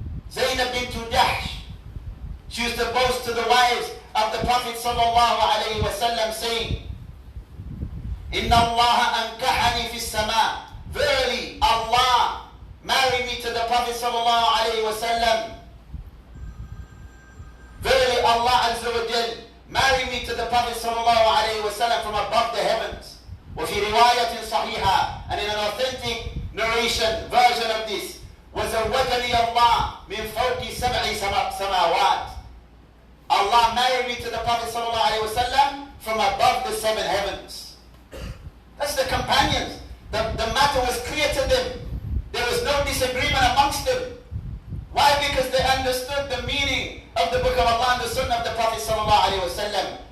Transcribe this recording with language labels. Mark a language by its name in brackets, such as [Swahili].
[English] Zainab bint Jahsh, she used to boast to the wives of the Prophet sallallahu alayhi wa sallam, saying, [Arabic] Inna Allah ankahani fi sama. [English] Verily, Allah married me to the Prophet sallallahu alayhi wa sallam. Verily, Allah azza wa jal married me to the Prophet sallallahu alayhi wa sallam from above the heavens. [Arabic] وفي رواية صحيحة, [English] and in an authentic narration version of this, [Arabic] وزوجني الله من فوق سبع سماوات. [English] Allah married me to the Prophet sallallahu alayhi wa sallam from above the 7 heavens. That's the companions. The matter was clear to them. There was no disagreement amongst them. Why? Because they understood the meaning of the book of Allah and the Sunnah of the Prophet sallallahu alayhi wa sallam.